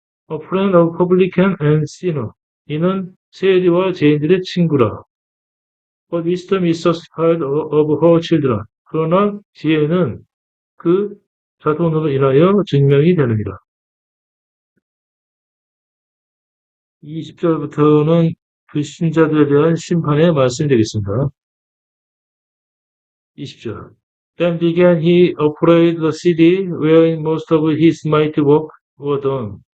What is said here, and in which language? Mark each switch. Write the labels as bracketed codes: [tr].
[en] A friend of publican and sinner. [ko] 이는 세리와 죄인들의 친구라. [en] But wisdom is justified of her children. [ko] 그러나 지혜는 그 자손으로 인하여 증명이 되느니라. 20절부터는 불신자들에 대한 심판의 말씀이 되겠습니다. 20절. [en] Then began he operated the city wherein most of his mighty work were done.